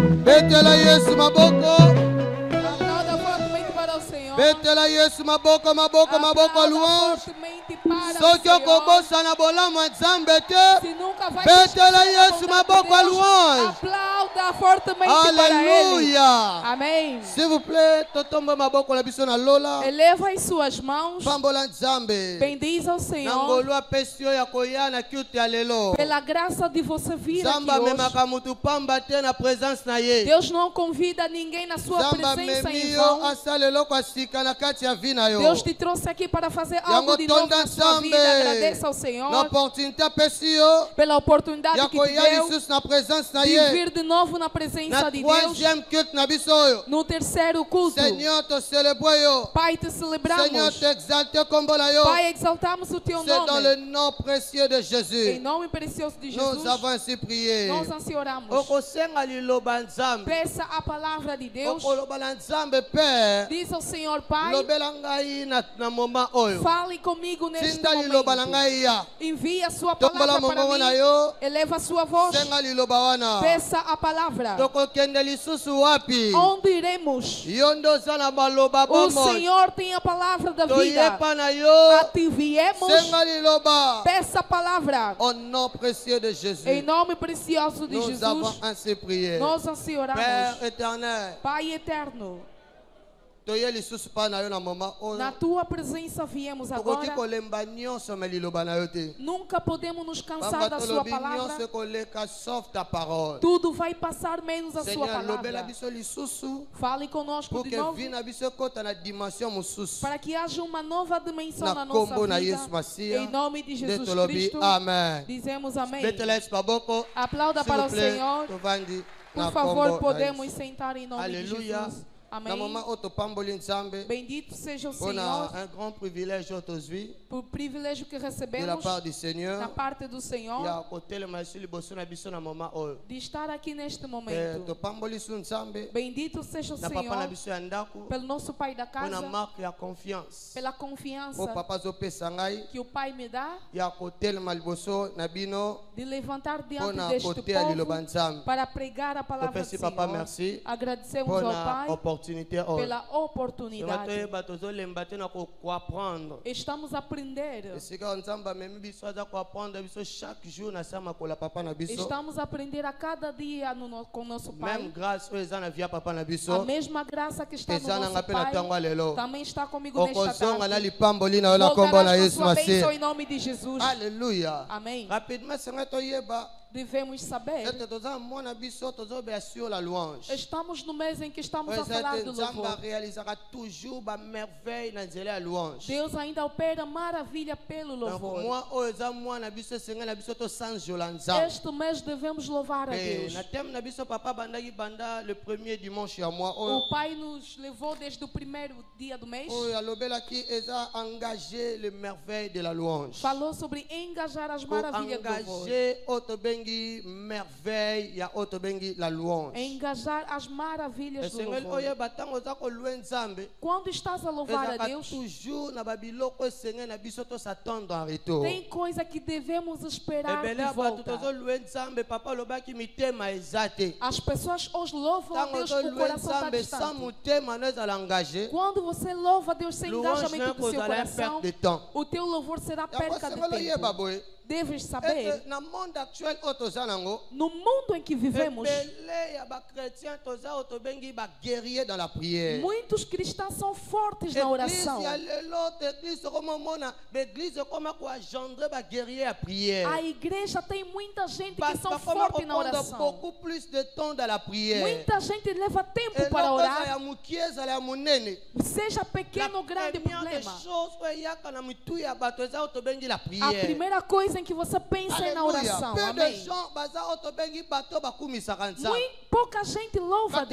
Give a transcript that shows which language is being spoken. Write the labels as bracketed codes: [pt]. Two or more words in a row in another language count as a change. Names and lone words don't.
[ln] Betela Yesu maboko. [pt] Aplauda fortemente para o Senhor. [ln] Betela Yesu maboko maboko maboko [pt] Aplauda [ln] louange. [pt] fortemente para [ln] Soki [pt] o Senhor. [ln] okobosa na bolamo Nzambe te. [pt] Se nunca vai [ln] Betela [pt] esquecer da [ln] Yesu [pt] bondade de [ln] maboko [pt] Deus, [ln] louange. [pt] aplauda fortemente para Ele. [ln] Alléluia. [pt] Amém. [fr] S'il vous plaît, [ln] totomba maboko na biso na lola. [pt] Eleva as suas mãos. [ln] Pambola Nzambe. [pt] Bendiz ao Senhor. [ln] Nangolo apesi yo ya koya na kiuti ya lelo. [pt] Pela graça de você vir aqui [ln] Zamba memaka [pt] hoje. [ln] mutu pamba te na présence na ye. [pt] Deus não convida ninguém na sua [ln] Zamba [pt] presença em [ln] memi yo [pt] vão. [ln] asalelo kwa sika na kati ya vi na yo. [pt] Deus te trouxe aqui para fazer algo de novo na sua vida. Agradeça ao Senhor [ln] Na opportunité apesi yo [pt] pela oportunidade [ln] ya [pt] que te [ln] koya [pt] deu [ln] lisusu na présence na [pt] de [ln] ye. [pt] vir de novo na [ln] Na [pt] presença de Deus. [fr] troisième culte [ln] na biso oyo. [pt] No terceiro culto, [fr] Seigneur te célèbre yo. [pt] Pai, te [fr] Seigneur [pt] celebramos. [fr] te exalte [ln] kombo na yo. [pt] Pai, exaltamos o teu [fr] C'est dans le [pt] nome. [fr] nom précieux de [pt] Em [fr] Jésus. [pt] nome precioso de [fr] Nous [pt] Jesus, [fr] avons ainsi prié. [pt] nós assim oramos. [ln] Okosenga liloba Nzambe. [pt] Peça a palavra de Deus. [ln] Okoloba na Nzambe Père. [pt] Diz ao Senhor, Pai, [ln] Lobela ngai na moment oyo. [pt] fale comigo neste [ln] Tinda liloba na [pt] momento. [ln] ngai ya. [pt] Envie a sua [ln] Tombola [pt] palavra para [ln] mongongo na [pt] mim. [ln] yo. [pt] Eleva a sua voz. [ln] Senga liloba wana. [pt] Peça a palavra. [ln] Tokokende lisusu wapi? [pt] Onde iremos? [ln] Yo ndo oza na maloba [pt] O [ln] bomoi. [pt] Senhor tem a palavra da vida. [ln] Toyepa na yo. [pt] A ti viemos. [ln] Senga liloba. [pt] Peça a palavra. [fr] Au nom précieux de Jésus. [pt] Em nome precioso de [fr] Nous avons [pt] Jesus, [fr] ainsi prié. [pt] nós assim [fr] Père [pt] oramos. [fr] éternel. [pt] Pai eterno, [ln] Toye lisusu pa na yo na moment oyo. [pt] na tua presença viemos [ln] Tokoki [pt] agora. [ln] kolemba nyonso me liloba na yo te. [pt] Nunca podemos nos cansar [ln] Pamba [pt] da sua [ln] tolobi [pt] palavra. [ln] nyonso ekoleka [fr] sauf ta parole. [pt] Tudo vai passar menos a sua [ln] Seigneur, lobela [pt] palavra. [ln] biso lisusu. [pt] Fale conosco [fr] Pour [pt] de [fr] que [pt] novo, [ln] vi na biso ekota na dimension mosusu. [pt] para que haja uma nova dimensão [ln] Na [pt] na nossa [ln] kombo na [pt] vida. [ln] Yesu Masia. [pt] Em nome de [ln] Nde [pt] Jesus [ln] tolobi [pt] Cristo, [ln] amen. [pt] dizemos amém. [ln] Betela Yesu maboko. [pt] Aplauda [fr] S'il [pt] para [fr] vous [pt] o [fr] plaît, [pt] Senhor. [ln] tovandi na [pt] Por favor, [ln] kombo na [pt] podemos [ln] Yesu. [pt] sentar em nome de [ln] Alléluia. [pt] Jesus. [ln] Na [pt] Amém. [ln] moment oyo topamboli Nzambe. [pt] Bendito seja o [fr] On a [pt] Senhor [fr] un grand privilège [ln] oyo tozwi [pt] por privilégio que [fr] de la [pt] recebemos [fr] part du Seigneur. [pt] da parte do Senhor [ln] Ya kotelema esi liboso na biso na moment oyo. [pt] de estar aqui neste [ln] Eh, [pt] momento. [ln] topamboli su Nzambe. [pt] Bendito seja o [ln] Na papa na [pt] Senhor [ln] biso ya ndako. [pt] pelo nosso Pai da [ln] Mpona [pt] casa, [ln] marque ya confiance. [pt] pela confiança [ln] O papa azopesa ngai [pt] que o Pai me dá [ln] ya kotelema liboso na bino [pt] de levantar diante [ln] mpona [pt] deste [ln] koteya liloba [pt] povo [ln] Nzambe. [pt] para pregar a palavra do [ln] Topesi papa [pt] Senhor. [ln] merci [pt] Agradecemos ao [ln] mpona [pt] Pai [ln] opportunité oyo. [pt] pela [ln] Sema [pt] oportunidade. [ln] toyeba tozolemba te na koapprendre. [pt] Estamos a aprender. [ln] Esika oyo Nzambe amemi biso aza koapprendre biso [fr] chaque jour [ln] na se ya makolo ya papa na biso. [pt] Estamos a aprender a cada dia com nosso [ln] Même [pt] Pai. [ln] grâce oyo eza na vie ya papa na [pt] A [ln] biso. [pt] mesma graça que está no [ln] Eza nanga [pt] nosso [ln] mpe na [pt] Pai [ln] ntango ya lelo. [pt] também está comigo nesta [ln] Okozonga na [pt] tarde. [ln] lipamboli na yo na kombo na [pt] Voltarás com [ln] Yesu [pt] sua bênção [ln] Masia. [pt] em nome de Jesus. [ln] Alléluia. [pt] Amém. [ln] Rapidement senga toyeba [pt] Devemos saber. [ln] ete toza mona biso tozobeya [fr] sur la louange. [pt] Estamos no mês em que estamos a [ln] Oyo [pt] falar [ln] ete [pt] do [ln] Nzambe [pt] louvor. [ln] arealizaka toujours bamerveille na nzela ya louange. [pt] Deus ainda opera maravilha pelo [ln] Donc [pt] louvor. [ln] moi oyo eza mwana biso esenga na biso tosanzola Nzambe. [pt] Este mês devemos louvar a Deus. [ln] Na thème na biso papa bandaki banda [fr] le premier dimanche [ln] ya mois oyo. [pt] O Pai nos levou desde o primeiro dia do mês. [ln] Oyo alobelaki eza [fr] engager les merveilles de la louange. [pt] Falou sobre engajar as maravilhas do louvor. [ln] Engager oyo tobengi merveille ya oyo tobengi [fr] la louange. [pt] Engajar as maravilhas do [ln] esengeli [pt] louvor. [ln] oyeba ntango oza kolue Nzambe [pt] Quando estás a louvar a [ln] ezalaka [pt] Deus, [ln] toujours na babiloko esengeli na biso tosattendre [fr] en retour. [pt] tem coisa que devemos esperar [ln] ebele [pt] de [ln] ya bato [pt] volta. [ln] tozolue Nzambe papa alobaki mitema eza te. [pt] As pessoas hoje louvam a [ln] Ntango [pt] Deus com o [ln] ozolue [pt] coração está [ln] Nzambe sans [pt] distante. [ln] motema no ezala engagé, [pt] Quando você louva a Deus sem [ln] louange [pt] engajamento não do seu [ln] kozala [pt] coração, [fr] perte de temps. [pt] o teu louvor será [ln] yango [pt] perca de [ln] sengeli oyeba [pt] tempo. [ln] boye [pt] Deves saber, [ln] ete na [fr] monde actuel [ln] oyo toza nango [pt] no mundo em que vivemos, [ln] ebele ya bachrétien toza oyo tobengi baguerrier [fr] dans la prière. [pt] muitos cristãos são fortes na oração. [ln] Église ya lelo te église okomomona baeglise ekoma koagendre baguerrier ya prière. [pt] A igreja tem muita gente que são [ln] Bakoma [pt] fortes na [ln] koprendre [pt] oração. [fr] beaucoup plus de temps dans la prière. [pt] Muita gente leva tempo para [ln] eloko eza [pt] orar, [ln] ya mokie ezala ya monene. [pt] seja pequeno ou grande [fr] première des [pt] problema. [ln] choses oyo eyaka na mitu ya bato eza oyo tobengi la [pt] A [ln] prière. [pt] primeira coisa em que você pensa é na [ln] Alléluia. [pt] oração. [fr] Peu de [pt] Amém. [ln] gens baza oyo tobengi bato bakumisaka Nzambe. [pt] Muito pouca gente louva a